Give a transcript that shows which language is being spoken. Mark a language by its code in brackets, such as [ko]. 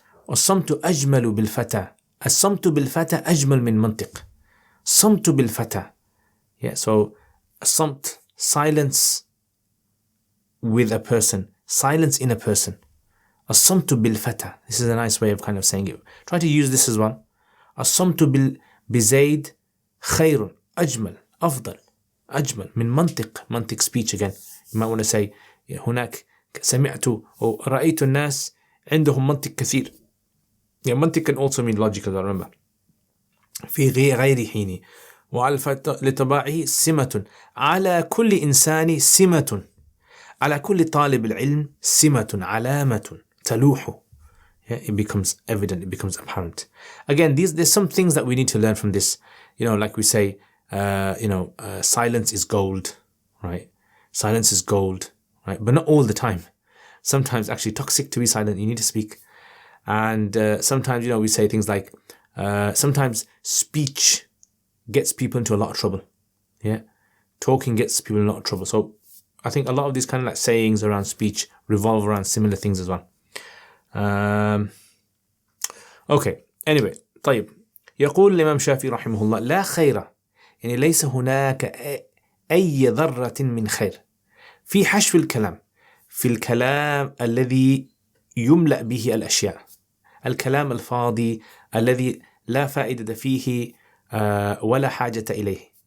[ar] الصمت أجمل بالفتى. الصمت بالفتى أجمل من منطق. صمت بالفتى. [en] Yeah, so [ar] الصمت, [en] silence with a person, silence in a person. [ar] الصمت بالفتى. [en] This is a nice way of kind of saying it. Try to use this as well. [ar] الصمت بزيد خير أجمل أفضل أجمل من منطق [en] speech again. You might want to say [ar] هناك سمعت أو رأيت الناس عندهم منطق كثير. [en] Yeah, منطق can also mean logical, I remember. [ar] في غير حين وعلى لطباعه سمة. على كل إنسان سمة. على كل طالب العلم سمة علامة تلوح. [en] Yeah, it becomes evident, it becomes apparent. Again, there's some things that we need to learn from this. Like we say, silence is gold, right? Silence is gold, right? But not all the time. Sometimes actually toxic to be silent, you need to speak. And sometimes, we say things like, sometimes speech gets people into a lot of trouble. Yeah, talking gets people in a lot of trouble. So I think a lot of these kind of like sayings around speech revolve around similar things as well. Okay, anyway, [ar] طيب. يقول الإمام شافعي رحمه الله: لا خير، يعني ليس هناك أي ذرة من خير في حشو الكلام، في الكلام الذي يملأ به الأشياء، الكلام الفاضي الذي لا فائدة فيه ولا حاجة إليه.